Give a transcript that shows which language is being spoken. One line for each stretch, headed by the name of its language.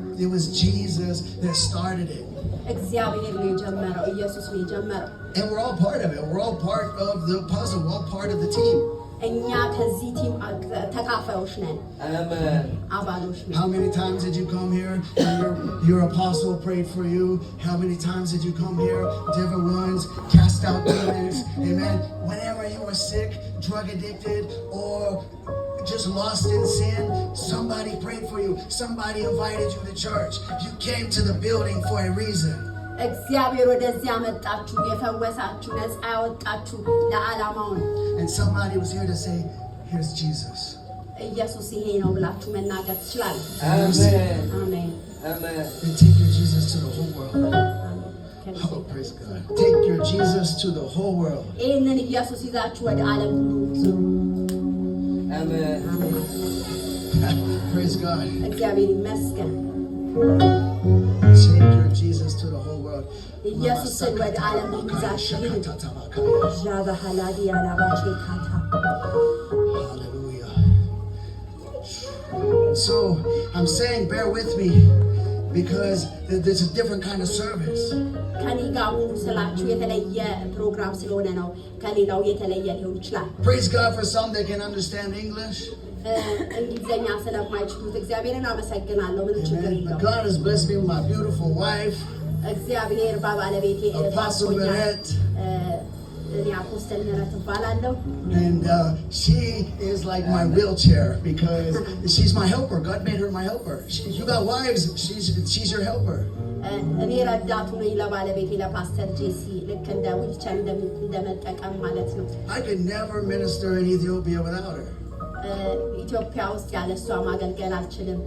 English: It was Jesus that started it.
Amharic: እግዚአብሔር ነው የጀመረው ኢየሱስ ነው የጀመረው
English: And we're all part of it. We're all part of the puzzle. We're all part of the team.
Amharic: እኛ ከዚህ ቲም ተካፋዮች ነን አሜን አባሎች ነን
English: How many times did you come here and your apostle prayed for you? How many times did you come here? Different ones, cast out demons. Amen. Whenever you were sick, drug addicted, or just lost in sin, somebody prayed for you. Somebody invited you to church. You came to the building for a reason.
Amharic: እግዚአብሔር ወደዚህ ያመጣችሁ የፈወሳችሁ ነፃ ያወጣችሁ ለዓላማው ነው
English: And somebody was here to say, here's Jesus.
Amharic: ኢየሱስ ይሄ ነው ብላችሁ መናገር ትችላላችሁ አሜን አሜን አሜን
English: And take your Jesus to the whole world.
Amharic: አሜን
English: Oh, praise God. Take your Jesus to the whole world.
Amharic: ይህንን ኢየሱስ ይዛችሁ ወደ ዓለም ሁሉ ዙሩ አሜን
English: Praise God.
Amharic: እግዚአብሔር ይመስገን
English: Take your Jesus to the whole world.
Amharic: ኢየሱስን ወደ ዓለም ሁሉ ይዛችሁ ሂዱ ዣባሃላዲ ያላባቼ ካታ
English: Hallelujah. So I'm saying, bear with me, because there's a different kind of service.
Amharic: ከኔ ጋር ሁሉ ስላችሁ የተለየ ፕሮግራም ስለሆነ ነው ከሌላው የተለየ ሊሆን ይችላል
English: Praise God for some that can understand English.
Amharic: እንግሊዝኛ ስለማይችሉት እግዚአብሔርን አመሰግናለሁ ምንም ችግር
English: Amen.
Amharic: የለውም
English: But God has blessed me with my beautiful wife,
Amharic: እግዚአብሔር ባለቤቴ
English: Apostle Bennett.
Amharic: እኔ አፖስተል ምህረት እባላለሁ
English: And she is like my wheelchair, because she's my helper. God made her my helper. You got wives, she's your helper.
Amharic: እኔ ረዳቱ ነኝ ለባለቤቴ ለፓስተር ጄሲ ልክ እንደ ዊልቸር እንደመጠቀም ማለት ነው
English: I could never minister in Ethiopia without her.
Amharic: ኢትዮጵያ ውስጥ ያለ እሷ ማገልገል አልችልም